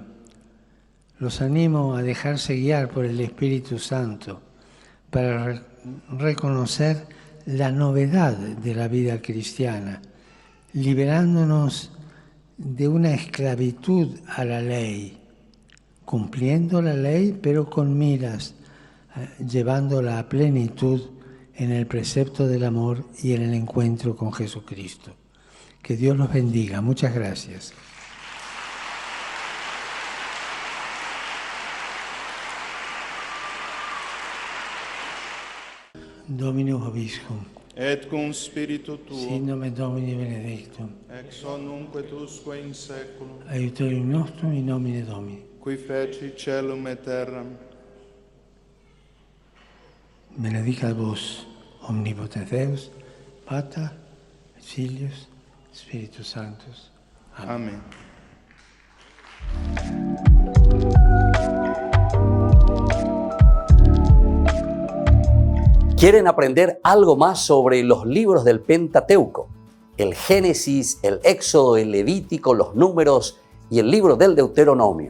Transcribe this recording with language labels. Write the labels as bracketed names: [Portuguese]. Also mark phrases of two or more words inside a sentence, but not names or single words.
[Spanish] Los animo a dejarse guiar por el Espíritu Santo para reconocer la novedad de la vida cristiana, liberándonos de una esclavitud a la ley, cumpliendo la ley pero con miras, llevándola a plenitud en el precepto del amor y en el encuentro con Jesucristo. Que Dios los bendiga. Muchas gracias. [Latin] Dominus Vobiscum. Et cum spiritu tuo. Sin nomen Domini benedictum. Ex hoc nunc et usque in saeculum. Aiutorium nostrum in nomine Domini. Qui feci caelum et terram. Benedicat vos, omnipotens Deus, Pater, et Filius, Spiritus Sanctus. [Spanish] Amén. Amén. ¿Quieren aprender algo más sobre los libros del Pentateuco? El Génesis, el Éxodo, el Levítico, los Números y el libro del Deuteronomio.